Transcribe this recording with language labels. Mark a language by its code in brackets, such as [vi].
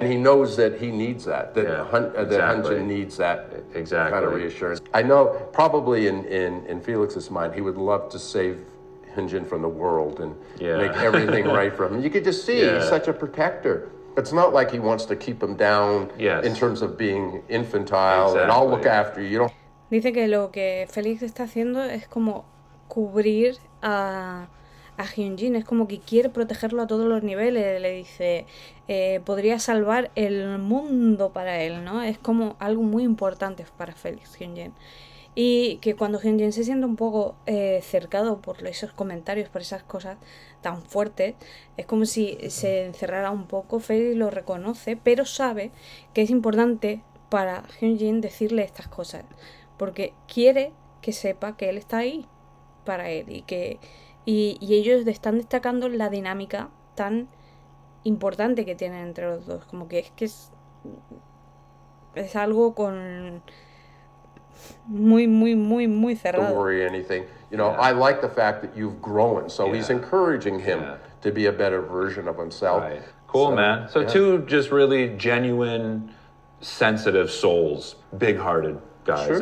[en] And he knows that he needs that, that Hyunjin needs that kind of reassurance. I know probably in Felix's mind, he would love to save Hyunjin from the world and make everything right for him. You could just see he's such a protector. It's not like he wants to keep him down in terms of being infantile and I'll look after you. You don't. [es] dice que lo que Félix está haciendo es como cubrir a Hyunjin, es como que quiere protegerlo a todos los niveles, le dice, podría salvar el mundo para él, ¿no? Es como algo muy importante para Félix, Hyunjin. Y que cuando Hyunjin se siente un poco cercado por esos comentarios, por esas cosas tan fuertes, es como si se encerrara un poco. Félix lo reconoce, pero sabe que es importante para Hyunjin decirle estas cosas, porque quiere que sepa que él está ahí para él y ellos están destacando la dinámica tan importante que tienen entre los dos, como que es algo con muy cerrado. [en] Don't worry anything. You know, I like the fact that you've grown, so he's encouraging him to be a better version of himself. Right. Cool, man. So two just really genuine, sensitive souls, big-hearted guys.